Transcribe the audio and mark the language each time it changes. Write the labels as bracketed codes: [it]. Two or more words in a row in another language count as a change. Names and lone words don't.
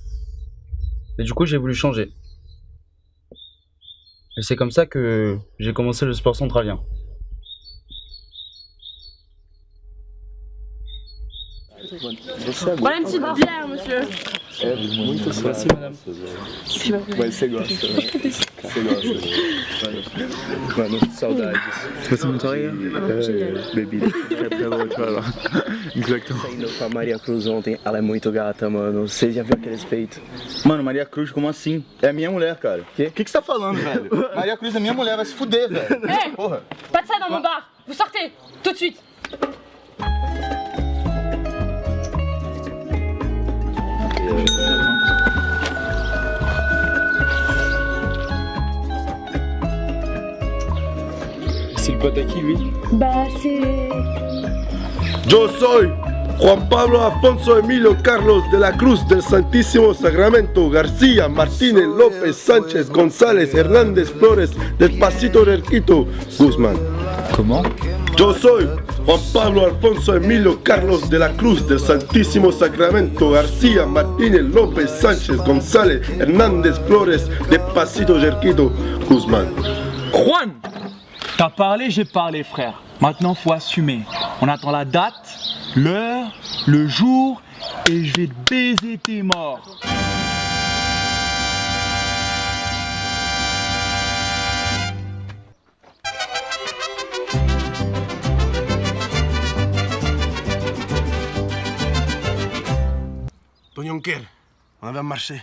[fr] Et du coup j'ai voulu changer. Et c'est comme ça que j'ai commencé le sport centralien. Voilà une petite bière, monsieur. Merci madame. Ouais, c'est gosse. C'est gosse. [pt] Mano, saudades. Você muito aí? Bebi. [fr] Très bom, voilà. Exactement. [pt] Saindo com a Maria Cruz ontem, ela é muito gata, mano. Você já viu aqueles peitos? Mano, Maria Cruz, como assim? É minha mulher, cara. O que você tá falando, velho? Maria Cruz é minha mulher, vai se fuder, velho. [fr] Hé, [pt] Porra. [fr] pas de ça dans mon bar. Vous sortez, tout de suite. C'est le pote à qui lui? Bah, c'est... [es] Yo soy Juan Pablo Afonso Emilio Carlos de la Cruz del Santísimo Sacramento García Martínez López Sánchez González Hernández Flores del Pasito Cerquito Guzmán. [fr] Comment? [es] Yo soy Juan Pablo Alfonso Emilio Carlos de la Cruz del Santísimo Sacramento García Martínez López Sánchez González Hernández Flores del Pasito Cerquito Guzmán. Juan! [fr] T'as parlé, j'ai parlé, frère. Maintenant, faut assumer. On attend la date, l'heure, le jour, et je vais te baiser tes morts. Don Jonker, on va marcher.